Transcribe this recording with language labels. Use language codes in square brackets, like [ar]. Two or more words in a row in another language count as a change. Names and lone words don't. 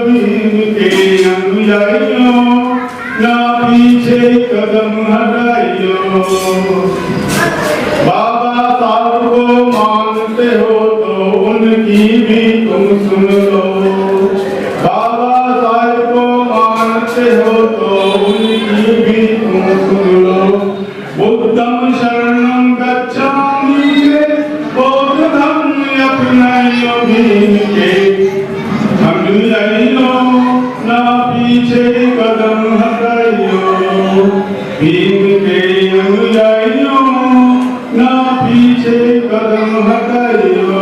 [hi] भीम के अनुयायियों ना पीछे कदम हटाइयो। बाबा साहब को मानते हो तो उनकी भी तुम सुन लो। बाबा साहब को मानते हो तो उनकी भी तुम सुन लो। [pi] बुद्धं शरणं गच्छामि [hi] के बौद्धं अपनाइयो। भीम के अनुयायियों ना पीछे कदम हटाइयो। भीम के अनुयायियों ना पीछे कदम हटाइयो।